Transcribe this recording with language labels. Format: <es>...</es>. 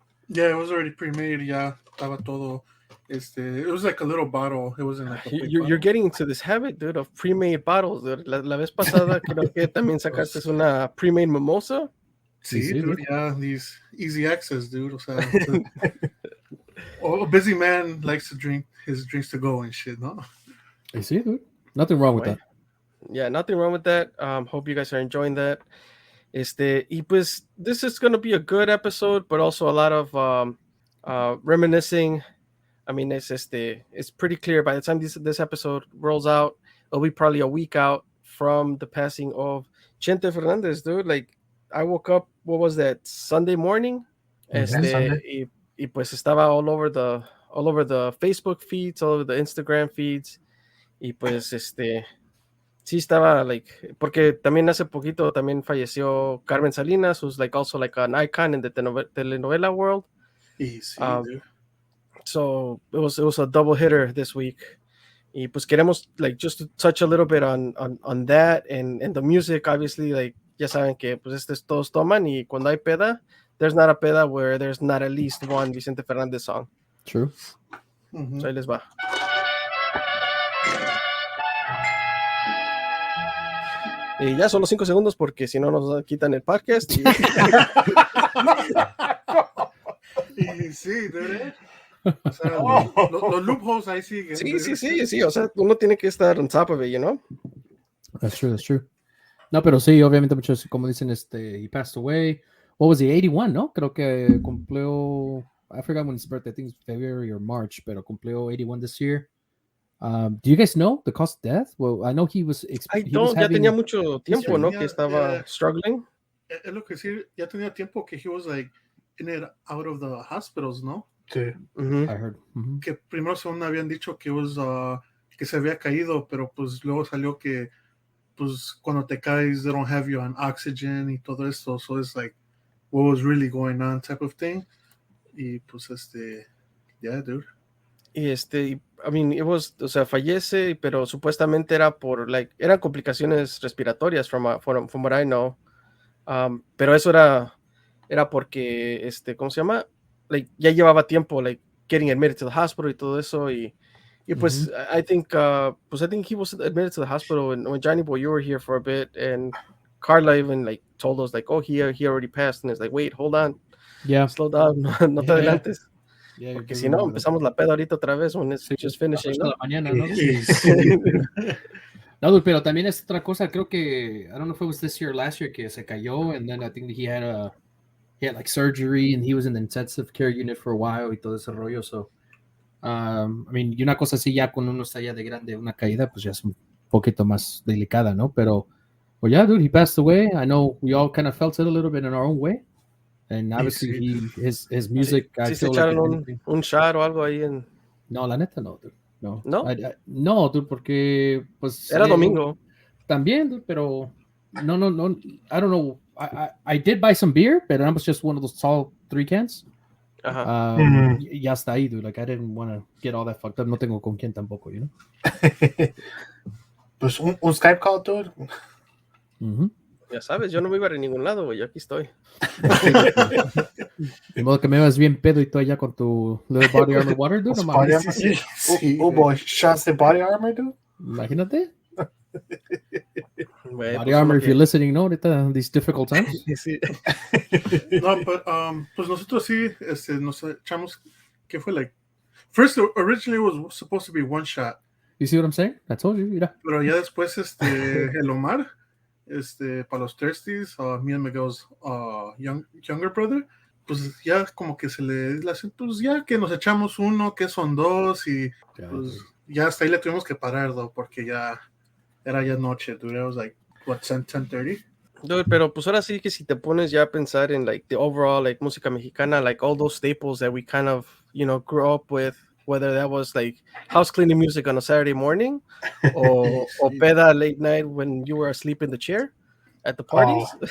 <en>Yeah, it was already pre-made.</en> <es>Ya estaba todo.</es> <en>It was like a little bottle. It wasn't like a big bottle. You're getting into this habit, dude, of pre-made bottles, dude.</en> <es>La vez pasada creo que también sacaste una</es> <en>pre-made mimosa. Sí, dude, yeah, these easy access, dude. O sea, a busy man likes to drink his drinks to go and shit, no? I see, dude. Nothing wrong with that. Yeah, nothing wrong with that. Hope you guys are enjoying that. Y pues, this is going to be a good episode, but also a lot of reminiscing. I mean, it's pretty clear by the time this episode rolls out, it'll be probably a week out from the passing of Vicente Fernandez, dude. Like, I woke up, what was that, Sunday morning? Sunday.</en> <es>Y pues estaba</es> <en>all over the Facebook feeds, all over the Instagram feeds.</en> <es>Y pues, sí estaba, like, porque también hace poquito también falleció Carmen Salinas,</es> <en>who's like also like an icon in the telenovela world. Easy, so it was a double hitter this week.</en> <es>Y pues queremos</es> <en>like just to touch a little bit on that and the music, obviously, like</en> <es>ya saben que pues es Todos Toman y cuando hay peda,</es> <en>there's not a peda where there's not at least one Vicente Fernandez song. True.</en> <es>Mm-hmm. So ahí les va. Y ya solo 5 segundos porque si no nos quitan el podcast. Y sí, dude. O sea, los loopholes ahí siguen. Sí. O sea, uno tiene que estar</es> <en>on top of it, you know? That's true.</en> <es>No, pero sí, obviamente muchos, como dicen,</es> <en>he passed away. What was he, 81, no?</en> <es>Creo que cumplió,</es> <en>I forgot when his birthday, I think it's February or March,</en> <es>pero cumplió 81</es> <en>this year. Do you guys know the cause of death? Well, I know he was.</en> <es>Ya tenía mucho tiempo, ¿no? Que estaba struggling. Es lo que sí, ya tenía tiempo que</es> <en>he was like in and out of the hospitals, ¿no?</en> <es>Sí. Mm-hmm.</es> <en>I heard. Mm-hmm.</en> <es>Que primero según habían dicho que que se había caído, pero pues luego salió que pues cuando te caes</es> <en>they don't have you on oxygen</en> <es>y todo esto,</es> <en>so it's like what was really going on type of thing.</en> <es>Y pues yeah, dude. Y</es> <en>I mean, it was,</en> <es>o sea, fallece, pero supuestamente era por, like, eran complicaciones respiratorias</es> <en>from what I know.</en> <es>Pero eso era porque, ¿cómo se llama? Like, ya llevaba tiempo, like,</es> <en>getting admitted to the hospital</en> <es>y todo eso, y</es> <en>Y pues I think he was admitted to the hospital, and when Johnny Boy, you were here for a bit, and Carla even like told us like, oh, he already passed, and it's like, wait, hold on, Yeah. slow down,</en> <es>no te adelantes,</es> <en>Yeah,</en> <es>porque si no empezamos la peda ahorita otra vez</es> <en>when it's just finishing,</en> <es>¿no? ¿no? La mañana, ¿no? Sí. No, dude, pero también es otra cosa, creo que,</es> <en>I don't know if it was this year or last year,</en> <es>que se cayó,</es> <en>and then I think he had like surgery, and he was in the intensive care unit for a while,</en> <es>y todo ese rollo, so, I mean, y una cosa así ya cuando uno está ya de grande, una caída, pues ya es un poquito más delicada, ¿no?</es> <en>Pero, well, yeah, dude, he passed away. I know we all kind of felt it a little bit in our own way, and obviously his music, I</en> <es>Sí se</es> <en>feel like</en> <es>echaron un shot o algo ahí en... No, la neta no, dude. No. ¿No? No, dude, porque pues Era domingo. También, dude, pero no.</es> <en>I don't know. I did buy some beer, but that was just one of those tall 3 cans.</en> <es>Ajá. Ya está ahí, dude.</es> <en>Like I didn't want to get all that fucked up.</en> <es>No tengo con quién tampoco, you know. Pues un Skype call, dude. Ya sabes, yo no me iba a ir a ningún lado, güey. Yo aquí estoy. De modo que me vas bien pedo y tú allá con tu</es> <en>little body armor water,</en> <es>dude. No</es> <en>Body</en> <es>mames.</es> <en>armor?</en> <es>Sí,</es> <en>Oh boy, shots de body armor, dude.</en> <es>Imagínate. Güey,</es> <en>Body</en> <es>pues,</es> <en>armor,</en> <es>uno</es> <en>if you're listening, no, ahorita these difficult times.</en> <es>Sí. No, but, pues nosotros sí, nos echamos, ¿qué fue?</es> <en>Like, first, originally it was supposed to be one shot. You see what I'm saying? I told you, mira.</en> <es>Pero ya después, el Omar, para los Thirsties,</es> <en>me and Miguel's younger brother,</en> <es>pues ya como que se le pues ya que nos echamos uno, que son 2, y pues ya hasta ahí le tuvimos que parar, though, porque ya era ya noche, dude.</es> <en>It was like, what, 10:30?</en> <es>Dude, pero pues ahora sí que si te pones ya a pensar en</es> <en>like the overall like música mexicana, like all those staples that we kind of, you know, grew up with, whether that was like house cleaning music on a Saturday morning or peda late night when you were asleep in the chair at the parties.</en>